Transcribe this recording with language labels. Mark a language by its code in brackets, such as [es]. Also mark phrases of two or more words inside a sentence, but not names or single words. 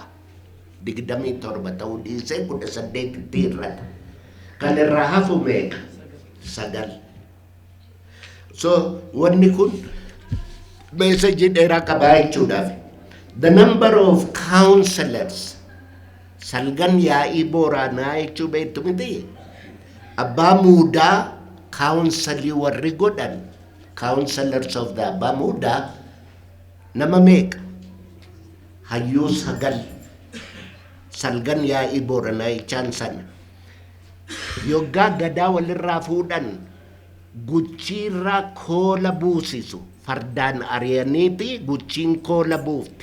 [om] 27 ta'uu dhiisee 18tti irrata. Kan irraa hafu meeqa? 9. So wanni kun meesajii dheeraa qabaa jechuudhaaf. [en] The number of counselors [om] salgan yaa'ii booraanaa jechuu beektu miti. Abbaa muudaa counselii warri godhan [en] counselors of the [om] abbaa muudaa nama meeqa? Hayyuu 9. Salgan yaa'ii booranaa jechaan sana. Yoggaa gadaa walirraa fuudhan guchiirraa koola buusisu. Fardaan ari'aniiti guchiin koola buufti.